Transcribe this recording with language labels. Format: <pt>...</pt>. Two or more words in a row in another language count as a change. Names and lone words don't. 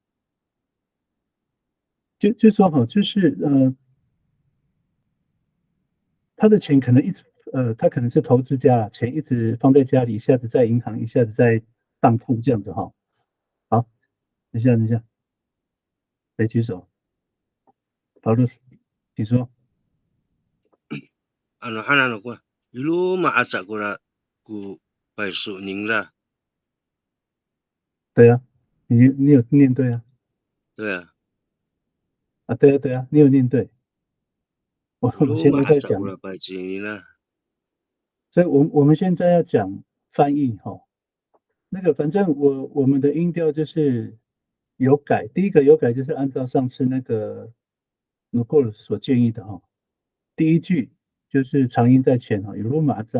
<zh>就说哈，就是他的钱可能一直他可能是投资家，钱一直放在家里，一下子在银行，一下子在当铺这样子哈。好，等一下，谁举手？保罗，请说。</zh> <ami>Ano ko, ilu maatsa ko na ku paiso ning ra.</ami> <zh>对啊，你有念对啊。对啊，啊，对啊对啊，你有念对。我 ilu 现在在</zh> <ami>maatsa ko</ami> <zh>讲，</zh> <ami>na paiso ning ra.</ami> <zh>所以我们现在要讲翻译哈。那个反正我们的音调就是有改，第一个有改就是按照上次那个 n 过 o 所建议的哈。第一句就是长音在前哈，有鲁马扎。</zh>